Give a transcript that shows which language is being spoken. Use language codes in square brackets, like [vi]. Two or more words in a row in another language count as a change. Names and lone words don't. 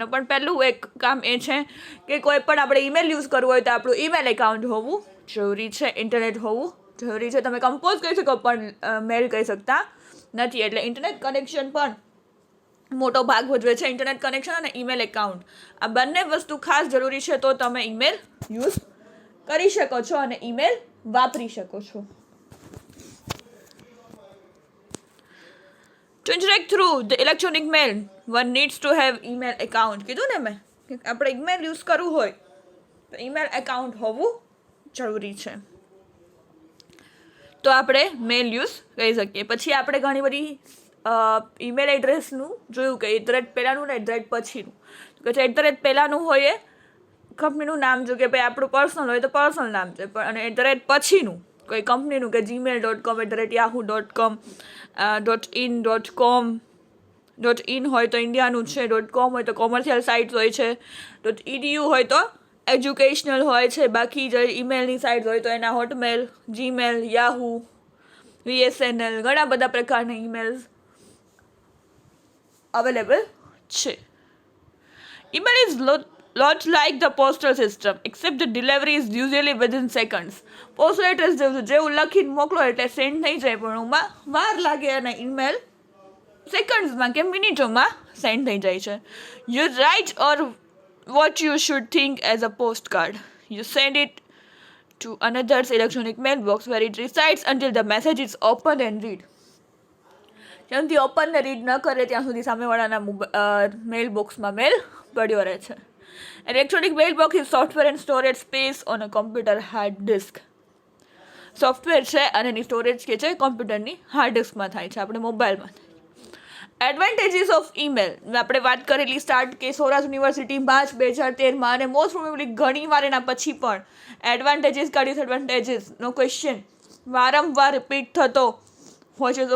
[gu] પણ પહેલું એક કામ એ છે કે કોઈ પણ આપણે [en] email use [gu] કરવું હોય તો આપણું [en] email account [gu] હોવું જરૂરી છે, ઇન્ટરનેટ હોવું જરૂરી છે. તમે કમ્પોઝ કહી શકો પણ મેલ કહી શકતા નથી. એટલે [en] internet connection [gu] પણ મોટો ભાગ ભજવે છે. [en] internet connection [gu] અને [en] email account [gu] આ બંને વસ્તુ ખાસ જરૂરી છે, તો તમે [en] email use [gu] કરી શકો છો અને ઈમેલ વાપરી શકો છો. [en] To interact through the electronic mail, one needs to have email account. [gu] કીધું ને મેં કે આપણે [en] email use [gu] કરવું હોય તો [en] email account [gu] હોવું જરૂરી છે, તો આપણે [en] mail use [gu] કરી શકીએ. પછી આપણે ઘણી બધી [en] email addressનું [gu] જોયું કે @ પહેલાંનું ને @ પછીનું. તો કે @ પહેલાંનું હોય એ કંપનીનું નામ, જો કે ભાઈ આપણું પર્સનલ હોય તો પર્સનલ નામ છે, પણ અને @ પછીનું કોઈ કંપનીનું કે gmail.com, @yahoo.com, .in.com, .in હોય તો ઇન્ડિયાનું છે, .com હોય તો [en] commercial sites [gu] હોય છે, .edu હોય તો એજ્યુકેશનલ હોય છે, બાકી જે ઈમેલની સાઇટ્સ હોય તો એના હોટમેલ, જીમેલ, યાહુ, VSNL, ઘણા બધા પ્રકારના [en] emails available [gu] છે. [en] Email is lot like the postal system, except the delivery is usually within seconds. postal address [gu] જેવું લખીને મોકલો એટલે સેન્ડ થઈ જાય, પણ એમાં વાર લાગે અને [en] email secondsમાં [gu] કે મિનિટોમાં સેન્ડ થઈ જાય છે. [en] You write or what you should think as a postcard. You send it to another's electronic mailbox where it resides until the message is opened and read. [gu] જ્યાં સુધી ઓપન ને રીડ ન કરે ત્યાં સુધી સામેવાળાના [en] mail boxમાં [gu] મેલ પડ્યો રહે છે. [en] Electronic mailbox is software and storage space on a computer hard disk. [gu] સોફ્ટવેર છે અને એની સ્ટોરેજ કે છે [en] computerની hard diskમાં [gu] થાય છે, આપણે મોબાઈલમાં. [en] advantages of email [gu] આપણે વાત કરેલી સ્ટાર્ટ કે સૌરાષ્ટ્ર યુનિવર્સિટી માર્ચ 2013 અને [en] most probably [gu] ઘણી વાર એના પછી પણ [en] advantages ka disadvantagesનો question [gu] વારંવાર રિપીટ થતો હોય છે.